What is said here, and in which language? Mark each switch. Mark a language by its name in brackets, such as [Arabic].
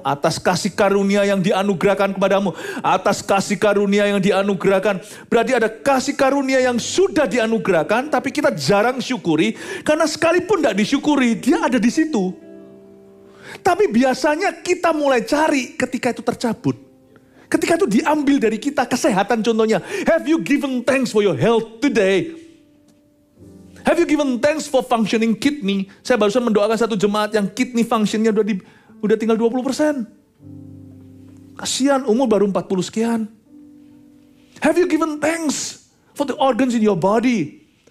[Indonesian] Atas kasih karunia yang dianugerahkan kepadamu. Atas kasih karunia yang dianugerahkan. Berarti ada kasih karunia yang sudah dianugerahkan. Tapi kita jarang syukuri. Karena sekalipun tidak disyukuri, dia ada di situ. Tapi biasanya kita mulai cari ketika itu tercabut. Ketika itu diambil dari kita, kesehatan contohnya. [English] Have you given thanks for your health today? Have you given thanks for functioning kidney? [Indonesian] Saya barusan mendoakan satu jemaat yang kidney functionnya udah tinggal 20%. Kasihan, umur baru 40 sekian. [English] Have you given thanks for the organs in your body?